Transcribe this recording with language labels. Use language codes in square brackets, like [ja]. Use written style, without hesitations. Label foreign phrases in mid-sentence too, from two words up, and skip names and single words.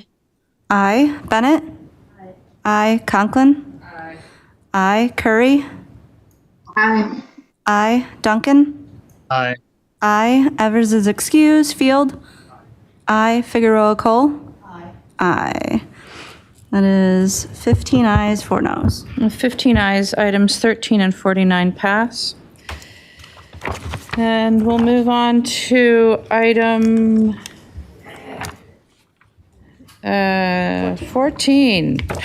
[en] Aye. Bennett? Aye. Conklin? Aye. Curry? Aye. Aye. Duncan? Aye. Aye. Evers is excused. Field? Aye. Figueroa Cole? Aye. That is 15 ayes, 4 noes. 15 ayes, items 13 and 49 pass. And we'll move on to item 14.